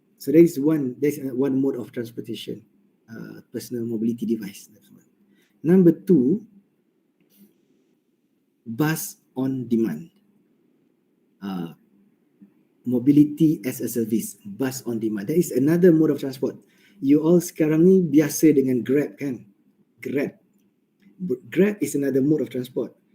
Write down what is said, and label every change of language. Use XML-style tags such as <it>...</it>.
<en>So there's one mode of transportation, personal mobility device. Number 2, bus on demand. Mobility as a service, bus on demand. That is another mode of transport.</en> <ms>You all sekarang ni biasa dengan Grab kan?</ms> <en>Grab is another mode of transport.</en>